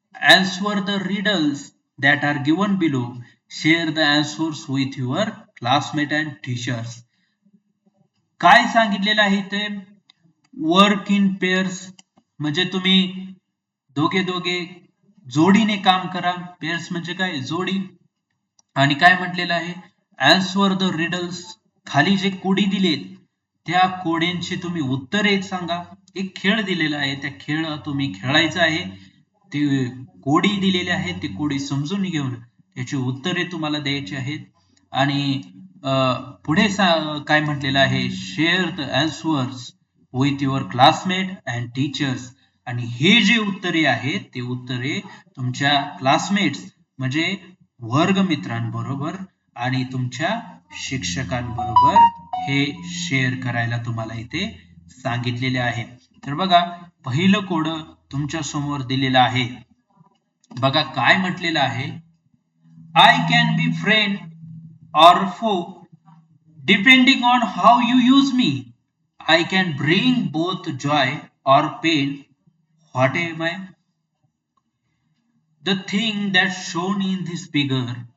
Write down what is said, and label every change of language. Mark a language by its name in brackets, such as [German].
[English] Answer the riddles that are given below. Share the answers with your classmates and teachers. [Marathi] काय सांगितलेलं आहे ते? [English] work in pairs [Marathi] म्हणजे तुम्ही दोघे दोघे जोडीने काम करा. पेअर्स म्हणजे काय? जोडी. आणि काय म्हटलेलं आहे? [English] Answer the riddles. [Marathi] खाली जे कोडी दिलेत त्या कोड्यांची तुम्ही उत्तरे सांगा. एक खेळ दिलेला आहे, त्या खेळ तुम्ही खेळायचा आहे. ते कोडी दिलेले आहेत, ते कोडी समजून घेऊन त्याची उत्तरे तुम्हाला द्यायची आहेत. आणि पुढे काय म्हटलेलं आहे? [English] Share the answers with your classmate and teachers. [Marathi] आणि हे जे उत्तरे आहेत ते उत्तरे तुमच्या क्लासमेट्स म्हणजे वर्गमित्रांबरोबर आणि तुमच्या शिक्षकांबरोबर हे शेअर करायला तुम्हाला इथे सांगितलेले आहे. तर बघा पहिलं कोड तुमच्या समोर दिलेलं आहे. बघा काय म्हटलेलं आहे? [English] I can be friend or foe depending on how you use me. I can bring both joy or pain. What am I? The thing that's shown in this figure.